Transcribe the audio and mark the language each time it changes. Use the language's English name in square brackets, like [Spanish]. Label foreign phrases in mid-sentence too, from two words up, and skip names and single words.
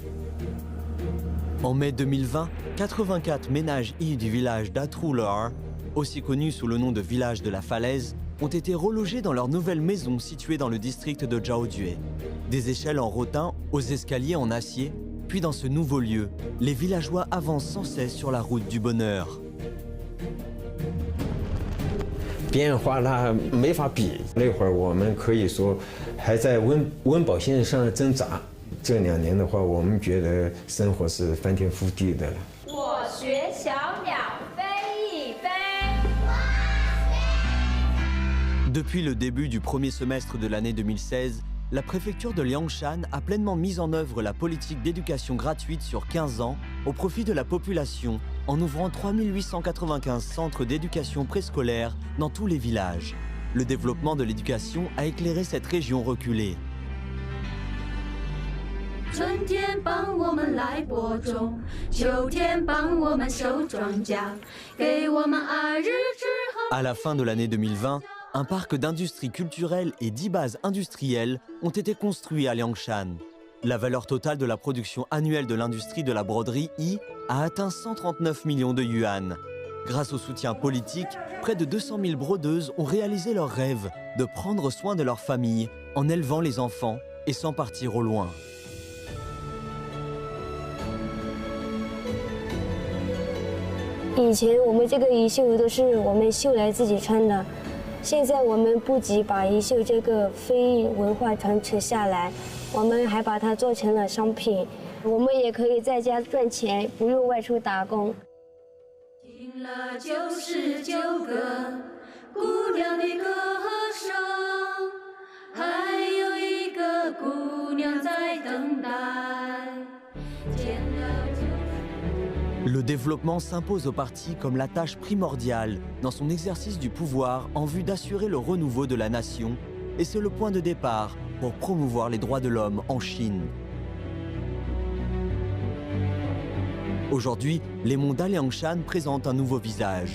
[French] En mai 2020, 84 ménages Yi du village d'Atrular, aussi connu sous le nom de village de la falaise, ont été relogés dans leur nouvelle maison située dans le district de Zhaodue. Des échelles en rotin aux escaliers en acier. Puis dans ce nouveau lieu, les villageois avancent sans cesse sur la route du bonheur. [Chinese] 变化那没法比，那会儿我们可以说还在温饱线上挣扎。这2年的话，我们觉得生活是翻天覆地的了。我学小鸟飞一飞。 [French] Depuis le début du premier semestre de l'année 2016, la préfecture de Liangshan a pleinement mis en œuvre la politique d'éducation gratuite sur 15 ans au profit de la population en ouvrant 3895 centres d'éducation préscolaire dans tous les villages. Le développement de l'éducation a éclairé cette région reculée. [Chinese] 春天帮我们来播种，秋天帮我们收庄稼，给我们2日之后。 [French] À la fin de l'année 2020, un parc d'industries culturelles et 10 bases industrielles ont été construits à Liangshan. La valeur totale de la production annuelle de l'industrie de la broderie Yi a atteint 139 millions de yuan. Grâce au soutien politique, près de 200 000 brodeuses ont réalisé leur rêve de prendre soin de leur famille en élevant les enfants et sans partir au loin. [Chinese] 以前我们这个衣袖都是我们绣来自己穿的，现在我们不仅把衣袖这个非遗文化传承下来，我们还把它做成了商品，我们也可以在家赚钱，不用外出打工。听了99个姑娘的歌声，还有一个姑娘在等待。见了 [French] Le développement s'impose au parti comme la tâche primordiale dans son exercice du pouvoir en vue d'assurer le renouveau de la nation, et c'est le point de départ pour promouvoir les droits de l'homme en Chine. Aujourd'hui, les monts d'Aliangshan présentent un nouveau visage.